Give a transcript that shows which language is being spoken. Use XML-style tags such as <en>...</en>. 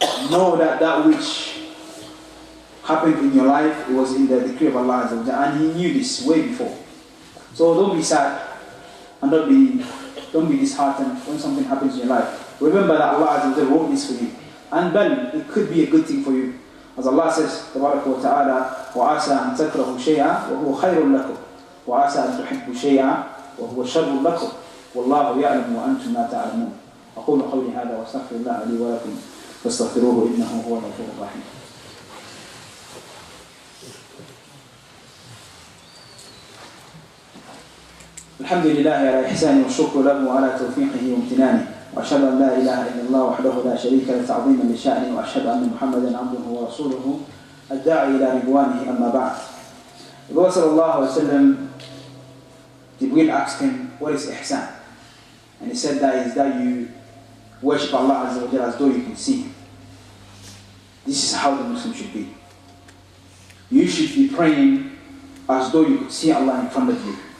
<en>Know that that which happened in your life, it was in the decree of Allah Azza wa Jalla, and He knew this way before. So don't be sad and don't be disheartened when something happens in your life. Remember that Allah Azza wa Jalla wrote this for you. And then it could be a good thing for you. As Allah says,</en> <ar>Tabaraka wa Ta'ala, وَعَسَىٰ أَن تَكْرَهُ شَيْئًا وَهُوَ خَيْرٌ لَكُمْ وَعَسَىٰ أَن تُحِبُّوا شَيْئًا وَهُوَ شَرٌ لَكُمْ وَاللَّهُ يَعْلَمُ وَأَنْتُمْ لَا تَعْلَمُونَ أقول قولي هذا وأستغفر الله لي ولكم فاستغفروه إنه هو الغفور الرحيم. الحمد لله على إحسانه والشكر له على توفيقه وامتنانه وأشهد أن لا إله إلا الله وحده لا شريك له تعظيما لشأنه وأشهد أن محمدا عبده ورسوله الداعي إلى رضوانه أما بعد.</ar> <en>The Prophet sallallahu alaihi wasallam, Jibreel asked him, what is ihsan? And he said that is that you worship Allah Azza wa Jalla as though you can see Him. This is how the Muslim should be. You should be praying as though you could see Allah in front of you.</en>